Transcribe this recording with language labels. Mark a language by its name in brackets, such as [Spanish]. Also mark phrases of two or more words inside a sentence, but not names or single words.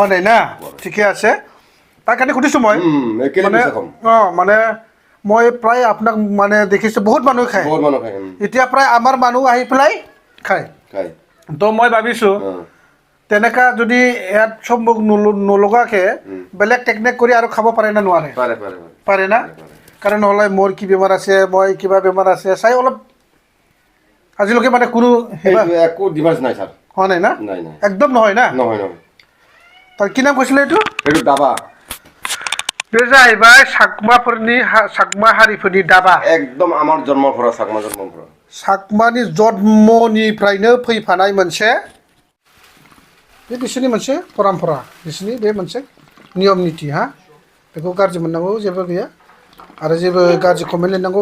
[Assamese] হয় না ঠিকে আছে তাৰ কাৰণে সুধিছো মই মানে মই প্ৰায় আপোনাক মানে দেখিছো বহুত মানুহ খায় এতিয়া প্ৰায় আমাৰ মানুহ আহি পেলাই খায় তো মই ভাবিছো তেনেকা যদি ইয়াত সব মুখ নলগাকে বেলেগ টেকনিক কৰি আৰু খাব পাৰে না নোৱাৰে পাৰে না কাৰণ নহ'লে মোৰ কি বেমাৰ আছে মই কিবা বেমাৰ আছে চাই অলপ আজিলৈকে মানে কোনো একো ডিভাইস নাই স্যার হয় নাই না একদম নহয় না নহয় তাৰ কি নাম কৈছিলে এইটো দাবা [Bodo] बे जाहैबाय सागमा हारिफोरनि दाबा एकदम आमार जन्मफोरा सागमानि जन्मनिफ्रायनो फैफानाय मोनसे बे बिसोरनि मोनसे परम्परा बिसोरनि बे मोनसे नियम नीति हा बेखौ गाज्रि मोननांगौ जेबो गैया आरो जेबो गाज्रि कमेन्ट लिरनांगौ